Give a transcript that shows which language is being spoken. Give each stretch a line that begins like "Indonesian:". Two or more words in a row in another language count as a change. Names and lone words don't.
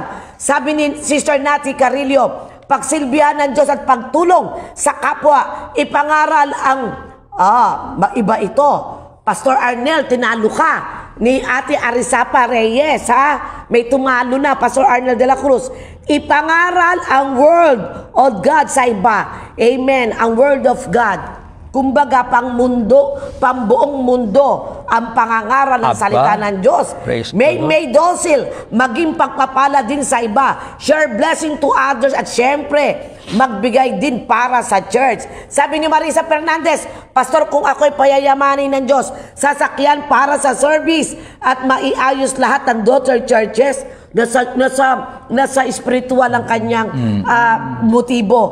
Filipino: Sabi ni Sister Nati Carillo, pagsilbihan ng Diyos at pagtulong sa kapwa, ipangaral ang iba ito. Pastor Arnel, tinalo ka ni Ate Arisapa Reyes, ha? May tumalo na, Pastor Arnel de la Cruz. Ipangaral ang
English: word of God
Filipino: sa iba. Amen. Ang
English: word of God.
Filipino: Kumbaga, pambuong mundo ang pangangaral ng Aba. salita ng Diyos.
English: Praise
Filipino: May
English: the Lord.
Filipino: may docile, maging pagpapala din sa iba.
English: Share blessing to others
Filipino: at syempre, magbigay din para sa church. Sabi ni Marisa Fernandez, Pastor, kung ako'y payayamanin ng Diyos, sasakyan para sa service at maiayos lahat ng
English: daughter churches,
Filipino: nasa spiritual ang kanyang motibo.